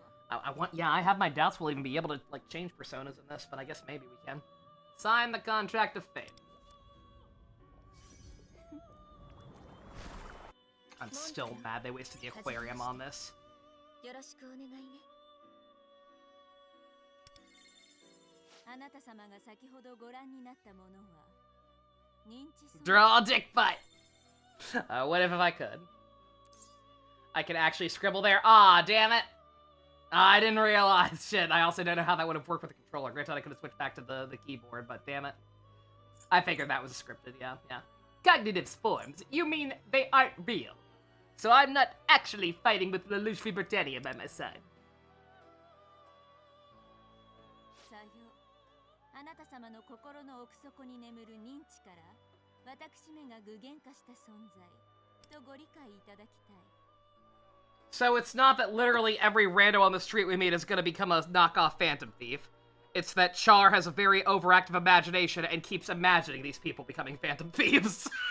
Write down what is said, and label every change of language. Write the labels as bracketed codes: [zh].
[en] I have my doubts we'll even be able to, like, change personas in this, but I guess maybe we can. Sign the contract of fate. I'm still mad they wasted the aquarium on this. [ja] よろしくお願いね。あなた様が先ほどご覧になったものは [en] Draw a dick fight. What if I could? I could actually scribble there. Ah, damn it. I didn't realize. Shit, I also don't know how that would have worked with the controller. Granted, I could have switched back to the keyboard, but damn it. I figured that was scripted, yeah. Cognitive forms? You mean they aren't real? So I'm not actually fighting with Lelouch Britannia by my side. [ja] さよう。あなた様の心の奥底に眠る認知から私めが具現化した存在とご理解いただきたい。 [en] So it's not that literally every rando on the street we meet is gonna become a knockoff Phantom Thief. It's that Char has a very overactive imagination and keeps imagining these people becoming Phantom Thieves.